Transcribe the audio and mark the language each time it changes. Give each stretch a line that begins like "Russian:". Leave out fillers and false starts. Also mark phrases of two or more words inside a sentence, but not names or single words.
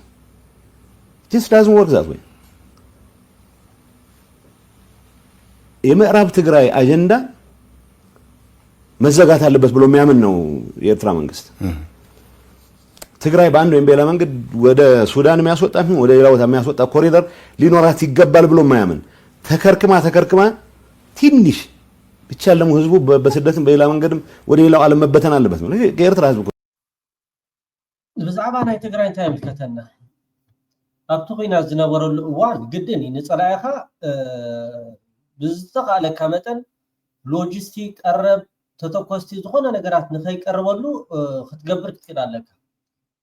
English: just doesn't work that way።
Amharic: የምዕራብ ትግራይ አጀንዳ መዘጋት አለበት ብሎ የሚያምን ነው የኤርትራ መንግስት። ትግራይ በአንድ ወይም በሌላ መንገድ ወደ ሱዳን የሚያስወጣ ወደ ሌላ ቦታ የሚያስወጣ ኮሪደር ሊኖራት ይገባል ብሎ የማያምን ተከርክማ ትንሽ ብቻ ለሙ ህዝቡ በስደትም በሌላ መንገድም ወደ ሌላው ዓለም መበተን አለበት ነው የኤርትራ ህዝብ።
Tigrinya: ብዛዕባ ናይ ትግራይ እንታይ ይምልከተና? ኣብቲ ኩናት ዝነበረሉ እዋን ግድን ንፀላኢኻ ብዝተኻለካ መጠን ሎጂስቲክ ቀረብ ተተኮስቲ ዝኾነ ነገራት ንኸይቀርበሉ ክትገብር ክትክእል ኣለካ።